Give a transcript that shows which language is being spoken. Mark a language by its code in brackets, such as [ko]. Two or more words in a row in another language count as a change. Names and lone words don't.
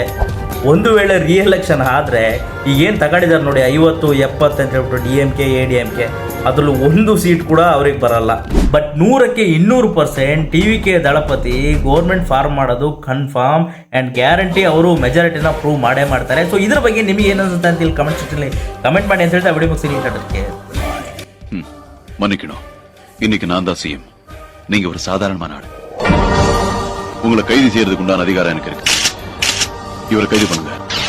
[kn] ಒಂದು ವೇಳೆ ರೀಎಲೆಕ್ಷನ್ ಆದರೆ ಈಗೇನು ತಗೊಂಡಿದ್ದಾರೆ ನೋಡಿ 50-70 ಅಂತ ಹೇಳ್ಬಿಟ್ಟು DMK ADMK, ಅದರಲ್ಲಿ ಒಂದು ಸೀಟ್ ಕೂಡ ಅವ್ರಿಗೆ ಬರಲ್ಲ. ಬಟ್ 100ಕ್ಕೆ 200% TVK ದಳಪತಿ [en] government form [kn] ಮಾಡೋದು [en] confirm and guarantee. [kn] ಅವರು ಮೆಜಾರಿಟಿನ ಪ್ರೂವ್ ಮಾಡೇ ಮಾಡ್ತಾರೆ. ಸೊ ಇದ್ರ ಬಗ್ಗೆ ನಿಮಗೆ ಏನನ್ಸುತ್ತೆ ಅಂತ ಇಲ್ಲಿ ಕಮೆಂಟ್ ಸೆಕ್ಷನಲ್ಲಿ ಕಮೆಂಟ್ ಮಾಡಿ ಅಂತ ಹೇಳ್ತಾ ವಿಡಿಯೋ ಮುಗಿಸಿ. [ta] மன்னிக்கணும், இன்னைக்கு நான் தான் CM. நீங்க ஒரு சாதாரணமான ஆள். உங்களை கைது செய்யறதுக்கு உண்டான அதிகாரம் எனக்கு இருக்கு. இவரை கைது பண்ணுங்க.